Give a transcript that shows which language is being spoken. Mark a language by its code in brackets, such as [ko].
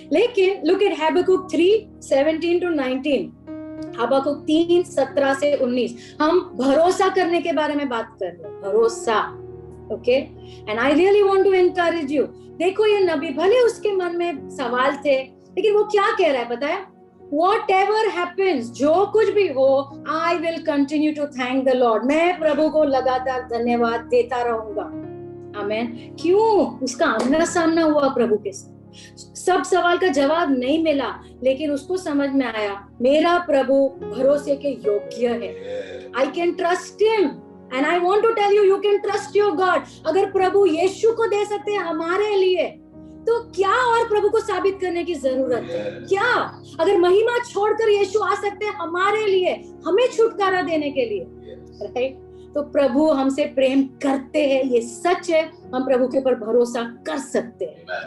[hi] लेकिन [en] look at [hi] हबक्कुक 3:17-19, हबक्कुक 3:17 से 19। हम भरोसा करने के बारे में बात कर रहे हैं, भरोसा। Okay, [en] And I really want to encourage you. [hi] देखो, ये नबी, भले उसके मन में सवाल थे, लेकिन वो क्या कह रहा है पता है? [en] Whatever happens, [hi] जो कुछ भी हो, [en] I will continue to thank the Lord. [hi] मैं प्रभु को लगातार धन्यवाद देता रहूंगा। आमेन। क्यों? उसका आमना सामना हुआ प्रभु के साथ। सब सवाल का जवाब नहीं मिला, लेकिन उसको समझ में आया मेरा प्रभु भरोसे के योग्य है। [en] I can trust him. And I want to tell you, you can trust your God. [hi] अगर प्रभु यीशु को दे सकते हैं हमारे लिए, तो क्या और प्रभु को साबित करने की जरूरत है? क्या अगर महिमा छोड़कर यीशु आ सकते हैं हमारे लिए, हमें छुटकारा देने के लिए, राइट? तो प्रभु हमसे प्रेम करते हैं, ये सच है। हम प्रभु के ऊपर भरोसा कर सकते हैं।